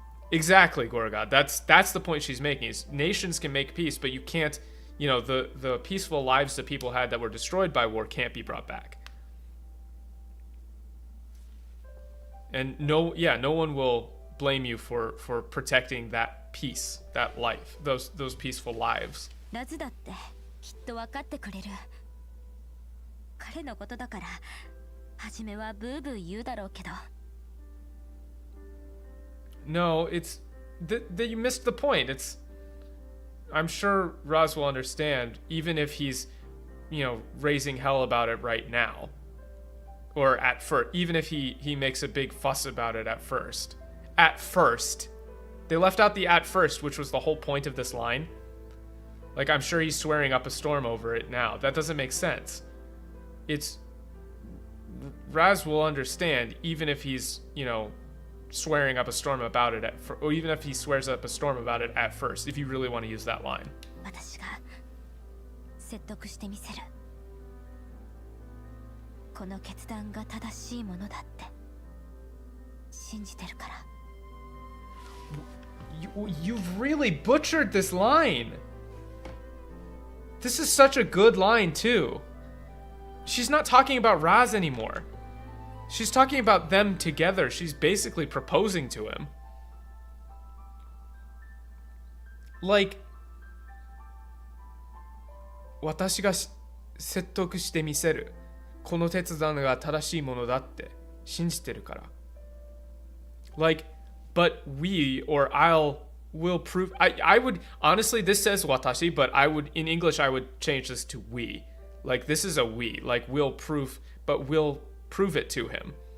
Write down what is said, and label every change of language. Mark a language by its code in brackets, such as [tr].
[en] Exactly, Gorgod. That's the point she's making, is nations can make peace, but you can't, you know, the peaceful lives that people had that were destroyed by war can't be brought back. And no one will blame you for protecting that peace, that life, those peaceful lives. [ja] ラズだってきっと分かってくれる。彼のことだから初めはブーブー言うだろうけど。 [en] No, it's that you missed the point. I'm sure Raz will understand, even if he's, you know, raising hell about it right now. Or at first, even if he makes a big fuss about it at first. At first. They left out the at first, which was the whole point of this line. Like, I'm sure he's swearing up a storm over it now. That doesn't make sense. Raz will understand, even if he's, you know, swearing up a storm about it or even if he swears up a storm about it at first, if you really want to use that line. [ja] 私が説得してみせる。この決断が正しいものだって信じてるから。 [en] You've really butchered this line. This is such a good line too. She's not talking about Raz anymore. She's talking about them together. She's basically proposing to him. [ja] Like, 私が説得してみせる。この決断が正しいものだって信じてるから。 [en] Like, but we or will prove. I would honestly, this says watashi, but in English I would change this to we. Like, this is a we. Like, we'll prove it to him.